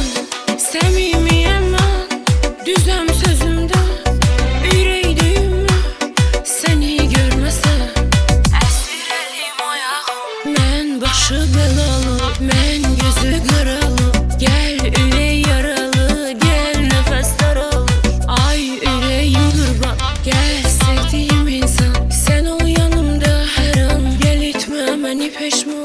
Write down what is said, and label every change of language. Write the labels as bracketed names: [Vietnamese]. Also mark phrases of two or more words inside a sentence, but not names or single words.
[Turkish] Samimiyim ben, düzem sözümde, yüreğdeyim mi seni görmesen. [Azerbaijani] Əsir əlim ayağım, mən başı belalı, mən gözü qaralı. Gel ürək yaralı, gel nəfəs daralı. Ay ürəyim qurban, [Turkish] gel sevdiğim insan. Sen ol yanımda [Azerbaijani] hər an, gel etmə məni peşman.